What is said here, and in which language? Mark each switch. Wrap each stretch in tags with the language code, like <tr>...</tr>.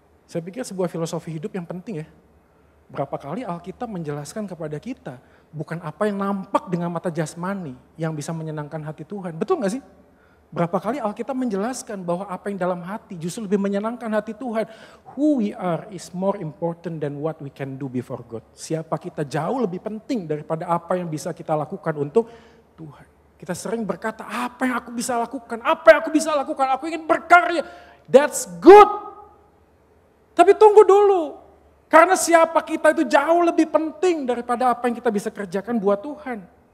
<id>Saya pikir sebuah filosofi hidup yang penting ya. Berapa kali Alkitab menjelaskan kepada kita, bukan apa yang nampak dengan mata jasmani yang bisa menyenangkan hati Tuhan. Betul gak sih? Berapa kali Alkitab menjelaskan bahwa apa yang dalam hati justru lebih menyenangkan hati Tuhan.</id> <en>Who we are is more important than what we can do before God.</en> <id>Siapa kita jauh lebih penting daripada apa yang bisa kita lakukan untuk Tuhan. Kita sering berkata, apa yang aku bisa lakukan? Apa yang aku bisa lakukan? Aku ingin berkarya.</id> <en>That's good.</en> <id>Tapi tunggu dulu. Karena siapa kita itu jauh lebih penting daripada apa yang kita bisa kerjakan buat Tuhan.</id>